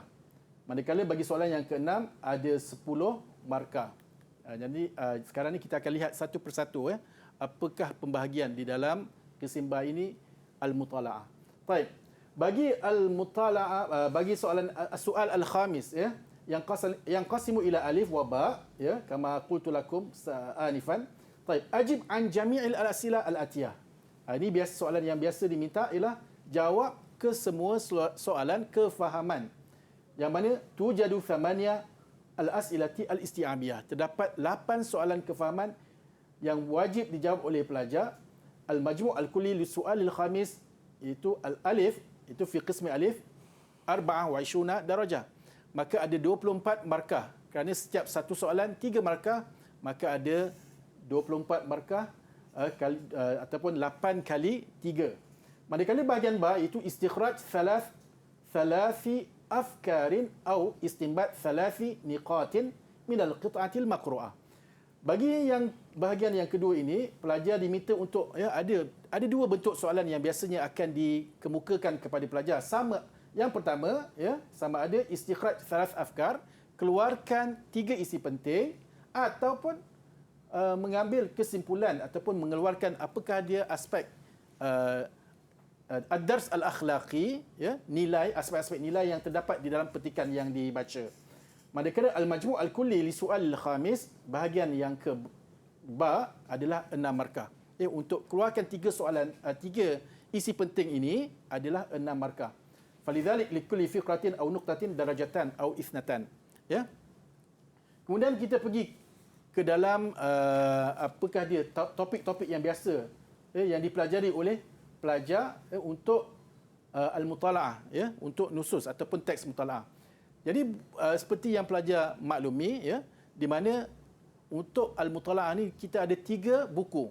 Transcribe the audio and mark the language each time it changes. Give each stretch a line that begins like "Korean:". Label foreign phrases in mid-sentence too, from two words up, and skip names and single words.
Malay: Manakala bagi soalan yang ke-6 ada 10 markah. Jadi sekarang ni kita akan lihat satu persatu apakah pembahagian di dalam kesimba ini al-mutala'ah. Baik. Bagi al-mutala'ah bagi soal al-khamis yang
Arabic: قسم إلى ألف و باء كما قلت لكم آنفا. Baik, أجب عن جميع الأسئلة الآتية.
Malay: Ini biasa soalan yang biasa diminta ialah jawab ke semua soalan kefahaman. Yang mana
Arabic: توجد ثمانية الأسئلة الاستيعابية.
Malay: Terdapat 8 soalan kefahaman yang wajib dijawab oleh pelajar.
Arabic: المجموع الكلي لسؤال الخامس itu al-alif, itu في قسم ألف 24 درجة.
Malay: Maka ada 24 markah. Kerana setiap satu soalan 3 markah, maka ada 24 markah ataupun 8 kali 3. Manakala bahagian ba itu
Arabic: استخراج ثلاثة أفكار atau استنباط ثلاث نقاط من القطعة المقروءة.
Malay: Bagi yang bahagian yang kedua ini, pelajar diminta untuk ada dua bentuk soalan yang biasanya akan dikemukakan kepada pelajar. Sama, yang pertama sama ada
Arabic: استخراج ثلاث أفكار,
Malay: keluarkan 3 isi penting ataupun mengambil kesimpulan ataupun mengeluarkan apakah dia aspek
Arabic: الدرس الأخلاقي,
Malay: nilai, aspek-aspek nilai yang terdapat di dalam petikan yang dibaca. Manakala
Arabic: المجموع الكلي لسؤال الخامس,
Malay: bahagian yang ke ba adalah 6 markah. Untuk keluarkan 3 soalan, 3 isi penting ini adalah 6 markah.
Arabic: فلذلك لكل فقرة أو نقطة درجة أو اثنتان.
Malay: Kemudian kita pergi ke dalam apakah dia topik-topik yang biasa yang dipelajari oleh pelajar untuk al-mutala'ah, untuk nusus ataupun teks mutala'ah. Jadi seperti yang pelajar maklumi, di mana untuk al-mutala'ah ni kita ada 3 buku.